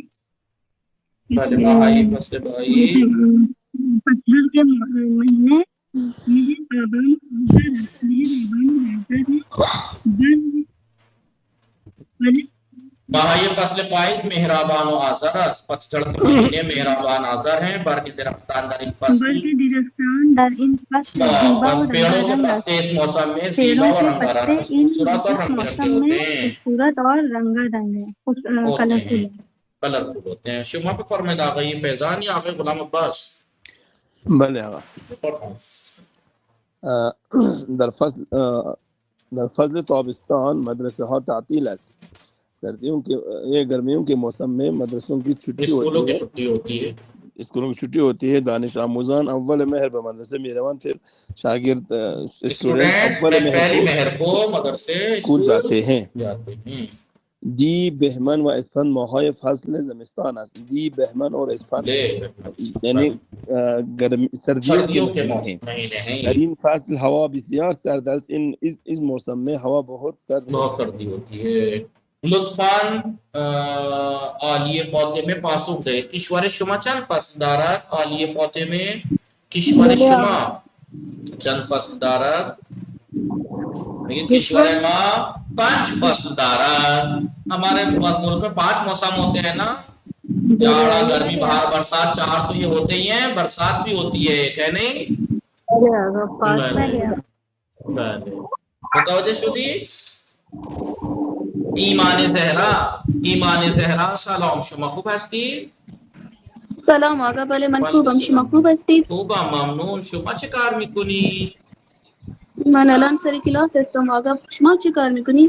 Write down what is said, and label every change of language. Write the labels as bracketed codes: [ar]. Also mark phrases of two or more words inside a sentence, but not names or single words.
[fa] ماہی فصل پائیز [ur] پتجھڑ کے مہینے [fa] ماہی فصل پائیز مہربان و آذر [ur] پتجھڑ کے مہینے مہربان آذر ہیں. [fa] برگ درختان در ان فصل [ur] پیڑوں کے پتے اس موسم میں زیبا اور رنگارنگ خوبصورت اور رنگ برنگے ہوتے ہیں کلرفل ہوتے ہیں. [fa] شما پہ فرمائد آغای فیضان یا آغای غلام عباس؟ بله آقا در فصل تابستان مدرسہ ها تعطیل است. [ur] سردیوں کے یہ گرمیوں کے موسم میں مدرسوں کی چھٹی اسکولوں ہوتی کی ہے. چھٹی ہوتی ہے. اسکولوں کی چھٹی ہوتی ہے. [fa] دانش آموزان اول مہر به مدرسه میروان. [ur] پھر شاگرد اسٹوڈنٹ اول پہلی مہر مہر کو مدرسے اسکول جاتے ہیں. جاتے ہیں. [fa] دی بہمن و اسفند ماهای فصل زمستان است. [ur] دی بہمن اور اسفند یعنی سردیوں کے مہینے ہیں. [fa] در این فصل ہوا بسیار سرد است. [ur] اس موسم میں ہوا بہت سرد سردی ہوتی ہے. [fa] لطفاً عالیه فاطمه پاسخ ده. کشور شما چند فصل دارد؟ عالیه فاطمه کشور شما چند فصل دارد؟ لیکن کشور ما 5 فصل دارد. [ur] ہمارے ملک میں 5 موسم ہوتے ہیں نا، جاڑا، گرمی، بہار، برسات. 4 تو یہ ہوتے ہی ہیں، برسات بھی ہوتی ہے ایک، ہے نہیں؟ [fa] متوجہ شدی؟ ایمان زهرا سلام، شما خوب هستی؟ سلام آقا. بله من خوبم. شما خوب هستید؟ خوبم، ممنون. شما چه کار میکنی؟ من الان سر کلاس هستم آقا. شما چه کار میکنید؟